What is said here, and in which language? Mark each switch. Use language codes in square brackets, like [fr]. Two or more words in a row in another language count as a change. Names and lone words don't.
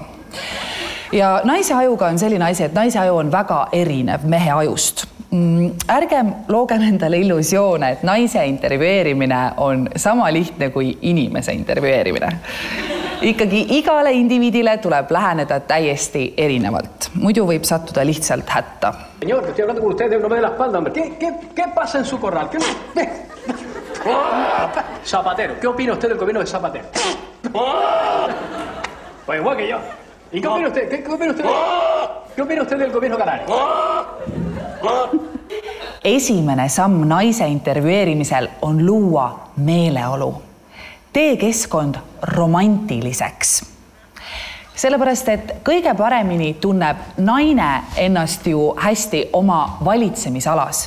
[et] Ja naise ajuga on selline asi, et naise aju on väga erinev mehe ajust. Ärgem loogem endale illusioone, et naise intervjueerimine on sama lihtne kui inimese intervjueerimine. Ikkagi igale indiviidile tuleb läheneda täiesti erinevalt. Muidu võib sattuda lihtsalt hätta. [es] Señor, que estoy hablando con usted de una de la espalda, hombre. ¿Qué pasa en su corral? Zapatero. ¿Qué opina usted del gobierno de Zapatero? Pues igual que yo. ¿Y qué opina usted? ¿Qué opina usted? ¿Qué opina usted del gobierno canario? [et] Esimene samm naise intervjueerimisel on luua meeleolu. Tee keskkond romantiliseks. Sellepärast, et kõige paremini tunneb naine ennast ju hästi oma valitsemisalas.